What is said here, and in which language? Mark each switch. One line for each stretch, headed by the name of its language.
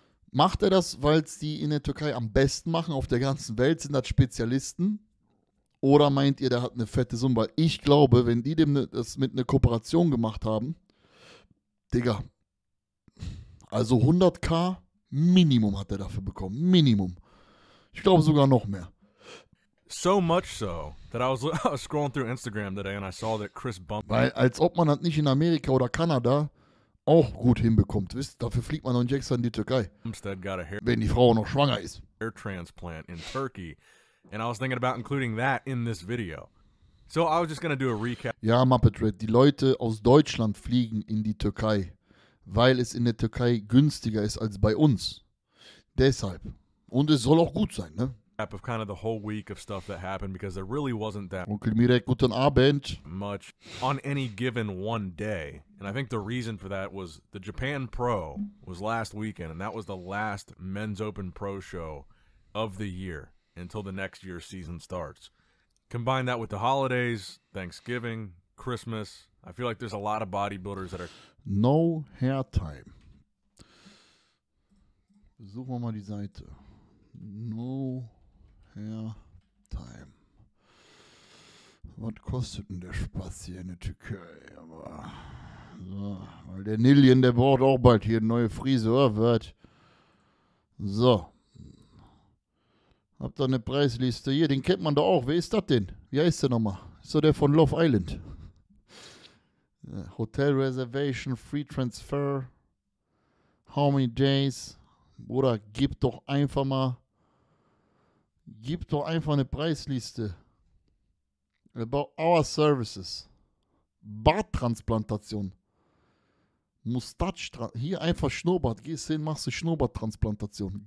German: Macht er das, weil es die in der Türkei am besten machen, auf der ganzen Welt, sind das Spezialisten? Oder meint ihr, der hat eine fette Summe? Weil ich glaube, wenn die dem das mit einer Kooperation gemacht haben, Digga, also 100.000 Minimum hat er dafür bekommen. Minimum. Ich glaube sogar noch mehr.
English: So much so that I was scrolling through Instagram today and I saw that Chris Bumstead.
German: Weil als ob man das nicht in Amerika oder Kanada auch gut hinbekommt. Wisst, dafür fliegt man noch nicht extra in die Türkei. Wenn die Frau noch schwanger ist.
English: Hair transplant in Turkey. And I was thinking about including that in this video. So I was just going to do a recap.
German: Ja, Muppet Red, die Leute aus Deutschland fliegen in die Türkei, weil es in der Türkei günstiger ist als bei uns. Deshalb. Und es soll auch gut sein, ne?
English: Of kind of the whole week of stuff that happened because there really wasn't that
German: Onkel Mirek, guten Abend.
English: much on any given one day. And I think the reason for that was the Japan Pro was last weekend, and that was the last Men's Open Pro show of the year until the next year's season starts. Combine that with the holidays, Thanksgiving, Christmas. I feel like there's a lot of bodybuilders that are... No Hair Time.
German: Suchen wir mal die Seite. No Hair Time. Was kostet denn der Spaß hier in der Türkei? Aber so, weil der Nilien, der braucht auch bald hier eine neue Frisur, wird. So. Habt ihr eine Preisliste hier? Den kennt man doch auch. Wer ist das denn? Wie heißt der nochmal? Ist doch der von Love Island.
English: Hotel Reservation, Free Transfer. How many days?
German: Bruder, gib doch einfach eine Preisliste.
English: About our services. Barttransplantation.
German: Mustache, hier einfach Schnurrbart. Gehst hin, machst du Schnurrbarttransplantation.